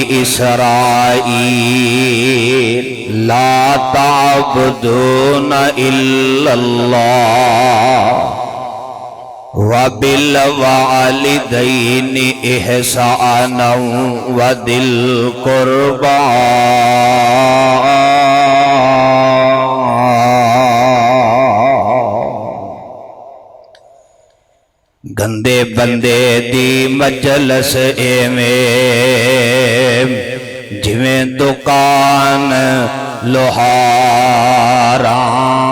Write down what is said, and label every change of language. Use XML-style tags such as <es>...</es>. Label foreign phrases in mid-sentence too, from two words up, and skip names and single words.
<ar>إِسْرَائِيلَ لَا تَعْبُدُونَ إِلَّا اللَّهَ وَبِالْوَالِدَيْنِ إِحْسَانًا وَذِي الْقُرْبَى</ar> <pa>گندے بندے دی مجلس ایویں جویں دکان لوہاراں</pa>